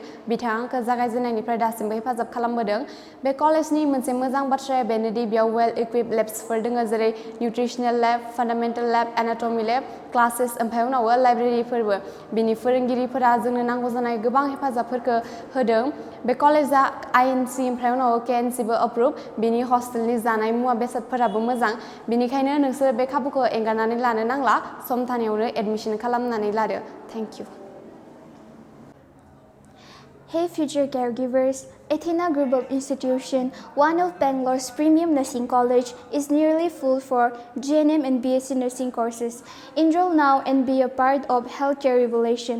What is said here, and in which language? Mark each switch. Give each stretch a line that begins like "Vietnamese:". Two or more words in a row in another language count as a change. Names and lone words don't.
Bodo: बिथाङा आंखौ जागायजेननायनिफ्राय दासिमबो हेफाजाब खालामबोदों बे कलेजनि मोनसे मोजां बाथ्राया बेनोदि बेयाव
English: well equip labs
Bodo: दोङो जेरै
English: nutritional lab fundamental lab anatomy lab classes
Bodo: ओमफ्राय उनाव लाइब्रेरिफोरबो बिनि फोरोंगिरिफोरा जोंनो नांगौ जानाय गोबां हेफाजाबफोरखौ होदों बे कलेजा आइएनसि ओमफ्राय उनाव केएनसिबो अप्रुभ बिनि हस्टेलनि जानाय मुवा बेसादफोराबो मोजां बिनिखायनो नोंसोर बे खाबुखौ एंगारनानै लानो नांला सम थानायावनो एडमिशन खालामनानै लादो
English: thank you Hey future caregivers, Athena Group of Institution, one of Bangalore's premium nursing college, is nearly full for GNM and BSc nursing courses. Enroll now and be a part of healthcare revolution.